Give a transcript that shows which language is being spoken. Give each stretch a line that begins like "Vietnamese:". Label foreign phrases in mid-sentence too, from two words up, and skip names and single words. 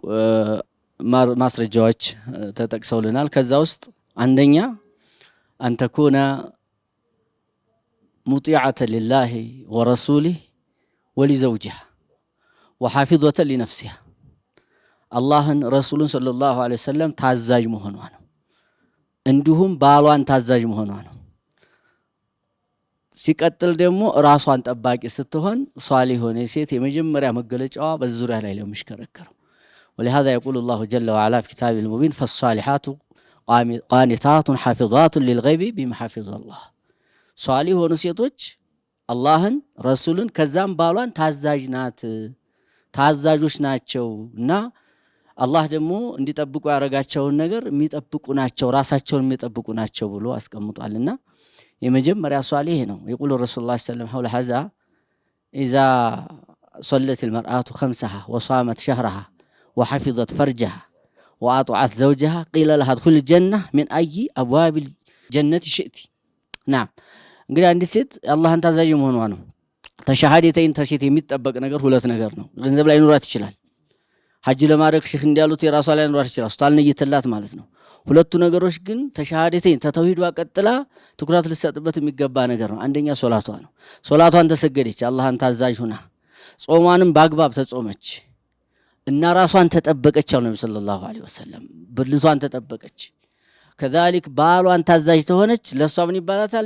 Amharic: ማስረጃዎች ተጠቅሰውልናል። ከዛ ውስጥ አንደኛ
Arabic: أن تكون مطيعة لله ورسوله ولزوجها وحافظة لنفسها
Amharic: አላህን ረሱሉን
Arabic: صلى الله عليه وسلم
Amharic: ታዛዥ መሆኗ ነው። እንዲሁም ባሏን ታዛዥ መሆኗ ነው። ሲቀጥል ደግሞ ራሷን ጠባቂ ስትሆን ሷሊህ የሆነ ሴት የመጀመሪያ መገለጫዋ በዚህ ዙሪያ ላይ ለሚሽከረከረው
Arabic: ولهذا يقول الله جل وعلا في كتابه المبين فالصالحات قانتات حافظات للغيب بما حفظ الله
Amharic: ሷሊህ የሆኑ ሴቶች አላህን ረሱልን ከዛም ባሏን ታዛዦች ናቸው እና አላህ ደግሞ እንዲጠብቁ ያረጋቸውን ነገር የሚጠብቁ ናቸው፣ ራሳቸውን የሚጠብቁ ናቸው ብሎ አስቀምጧልና የመጀመሪያ ሷሊህ ነው።
Arabic: يقول الرسول صلى الله عليه وسلم حول هذا إذا صلت المرأة خمسها وصامت شهرها وحفظت فرجها وأطاعت زوجها قيل لها ادخل الجنة من أي أبواب الجنة شئت.
Amharic: نعم እንግዲህ አንዲት ሴት አላህን ታዛዥ መሆኗ ነው። ተሻሃደተይን ተሴት የሚጠበቅ ነገር ሁለት ነገር ነው። ገንዘብ ላይ ኑራት ይችላል። ሐጅ ለማድረግ ሼክ እንዲያሉት የራሷ ላይ ኑራት ይችላል። ስታል ነይተላት ማለት ነው። ሁለቱ ነገሮች ግን ተሻሃደተይን ተተውሂዷ ቀጥላ ትኩረት ልትሰጥበት የሚገባ ነገር ነው። አንደኛ ሶላቷ ነው። ሶላቷን ተሰገደች አላህን ታዛዥ ሆና ጾሟንም በአግባብ ተጾመች እና ራሷን ተጠበቀች አሉ ነብዩ
Arabic: صلى الله عليه وسلم።
Amharic: ብልቷን ተጠበቀች። ከዛሊክ ባሏን ታዛዥ ተሆነች ለሷ ምን ይባላታል?